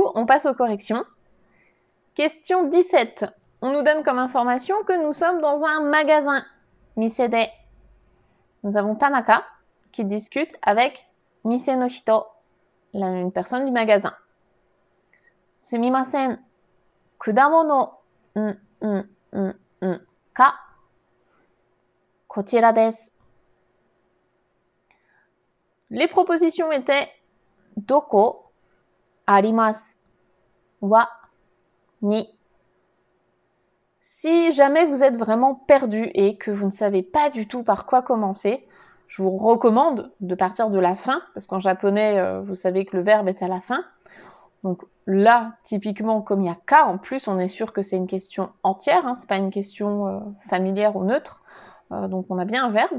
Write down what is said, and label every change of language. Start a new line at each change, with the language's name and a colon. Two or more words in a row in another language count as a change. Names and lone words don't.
French: On passe aux corrections. Question 17. On nous donne comme information que nous sommes dans un magasin.
Japanese: 店で.
French: Nous avons Tanaka qui discute avec
Japanese: 店の人,
French: une personne du magasin.
Japanese: すみません. 果物かこちらです.
French: Les propositions étaient
Japanese: どこ、あります, は、に.
French: Si jamais vous êtes vraiment perdu et que vous ne savez pas du tout par quoi commencer, je vous recommande de partir de la fin, parce qu'en japonais, vous savez que le verbe est à la fin. Donc là, typiquement, comme il y a ka en plus, on est sûr que c'est une question entière, c'est pas une question familière ou neutre, donc on a bien un verbe.